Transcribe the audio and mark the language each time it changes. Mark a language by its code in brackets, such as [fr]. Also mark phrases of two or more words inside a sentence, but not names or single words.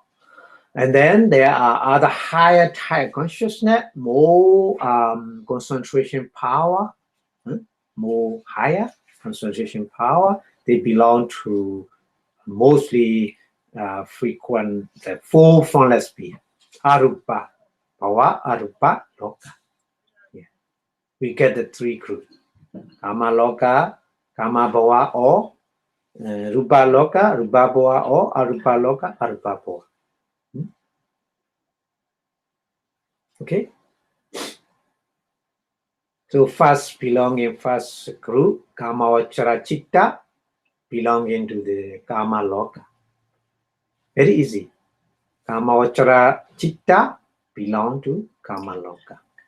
[en] And then there are other higher type consciousness, more concentration power, more higher concentration power. They belong to mostly frequent the 4 formless sphere. [pi] Arupa, Bhava, Arupa, Loka. [en] Yeah. We get the 3 groups. [pi] Kama Loka, Kama Bhava, or Rupa Loka, Rupa Bhava, or Arupa Loka, Arupa Bhava. [en] Okay? So first belonging first group, [pi] Kama Vachara Chitta, [en] belonging to the [pi] Kama Loka. [en] Very easy. [pi] Kama Vachara Chitta [en] belong to [pi] Kama Loka.